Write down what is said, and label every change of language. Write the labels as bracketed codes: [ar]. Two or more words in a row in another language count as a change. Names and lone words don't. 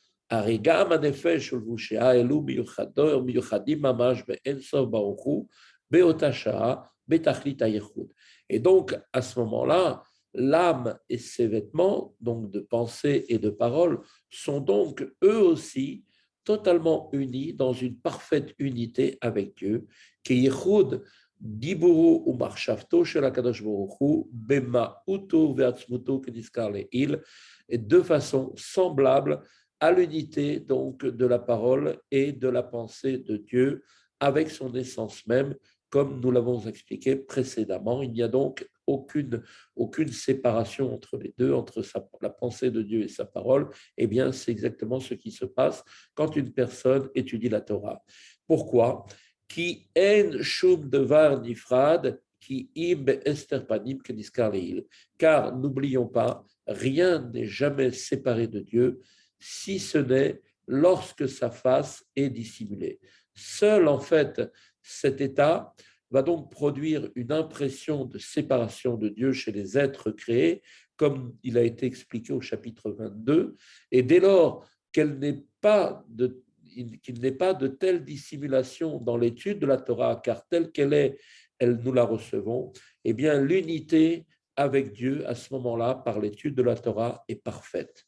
[fr] Et donc, à ce moment-là, l'âme et ses vêtements, donc de pensée et de parole, sont donc eux aussi totalement unis dans une parfaite unité avec Dieu, [he] כי יחוד דיבורו ומחשבתו של הקדוש ברוך הוא במהותו ועצמותו כנזכר לעיל, [fr] et de façon semblable à l'unité donc de la parole et de la pensée de Dieu avec son essence même, comme nous l'avons expliqué précédemment. Il n'y a donc aucune séparation entre les deux, entre la pensée de Dieu et sa parole. Eh bien, c'est exactement ce qui se passe quand une personne étudie la Torah. Pourquoi? [he] כי אין שום דבר נפרד, כי אם הסתר פנים כנזכר לעיל. [fr] Car n'oublions pas, rien n'est jamais séparé de Dieu, si ce n'est lorsque sa face est dissimulée. Seul, en fait, cet état va donc produire une impression de séparation de Dieu chez les êtres créés, comme il a été expliqué au chapitre 22, et dès lors qu'il n'est pas de telle dissimulation dans l'étude de la Torah, car telle qu'elle est, nous la recevons, eh bien l'unité avec Dieu à ce moment-là, par l'étude de la Torah, est parfaite.